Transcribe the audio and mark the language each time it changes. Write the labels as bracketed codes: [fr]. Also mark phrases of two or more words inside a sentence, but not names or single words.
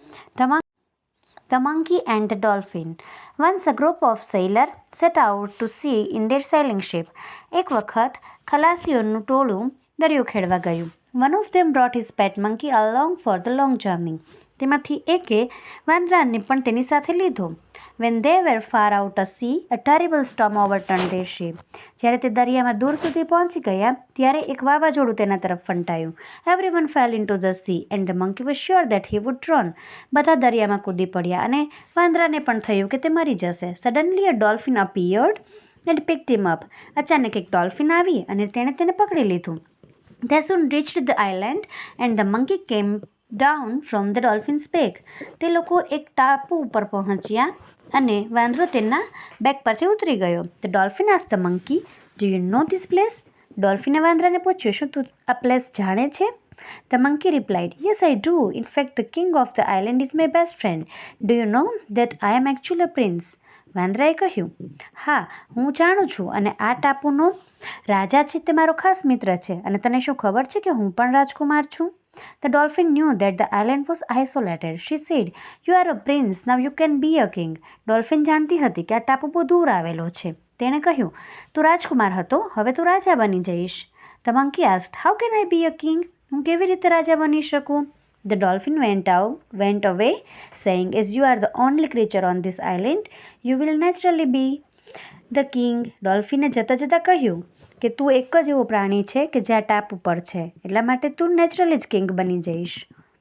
[en] The Monkey and the Dolphin. Once a group of sailors set out to sea in their sailing ship. [gu] એક વખત ખલાસીઓનું ટોળું દરિયો ખેડવા ગયું. [en] One of them brought his pet monkey along for the long journey. [gu] તેમાંથી એકે વાંદરાને પણ તેની સાથે લીધો. [en] When they were far out at sea, a terrible storm overturned their ship. [gu] જ્યારે તે દરિયામાં દૂર સુધી પહોંચી ગયા ત્યારે એક વાવાઝોડું તેના તરફ ફંટાયું. [en] Everyone fell into the sea and the monkey was sure that he would drown. [gu] બધા દરિયામાં કૂદી પડ્યા અને વાંદરાને પણ થયું કે તે મરી જશે. [en] Suddenly a dolphin appeared and picked him up. [gu] અચાનક એક ડોલ્ફિન આવી અને તેણે તેને પકડી લીધું. [en] They soon reached the island and the monkey came down from the dolphin's back. [gu] તે લોકો એક ટાપુ ઉપર પહોંચ્યા અને વાંદરો તેના બેક પરથી ઉતરી ગયો. [en] The dolphin asked the monkey, "Do you know this place?" [gu] ડોલ્ફિને વાંદરાને પૂછ્યું, શું તું આ પ્લેસ જાણે છે? [en] The monkey replied, "Yes, I do. In fact, the king of the island is my best friend. Do you know that I am actually a prince?" [gu] વાંદરાએ કહ્યું, હા, હું જાણું છું અને આ ટાપુનો રાજા છે તે મારો ખાસ મિત્ર છે અને તને શું ખબર છે કે હું પણ રાજકુમાર છું? [en] The dolphin knew that the island was isolated. She said, "You are a prince. Now you can be a king." [gu] ડોલ્ફિન જાણતી હતી કે આ ટાપુ બહુ દૂર આવેલો છે. તેણે કહ્યું, તું રાજકુમાર હતો, હવે તું રાજા બની જઈશ. [en] The monkey asked, "How can I be a king?" [gu] હું કેવી રીતે રાજા બની શકું? [en] The dolphin went away, saying, "As you are the only creature on this island, you will naturally be the king." [gu] ડોલ્ફિને જતાં જતાં કહ્યું કે તું એક જ એવો પ્રાણી છે કે જે આ ટાપુ પર છે, એટલા માટે તું નેચરલી જ કિંગ બની જઈશ.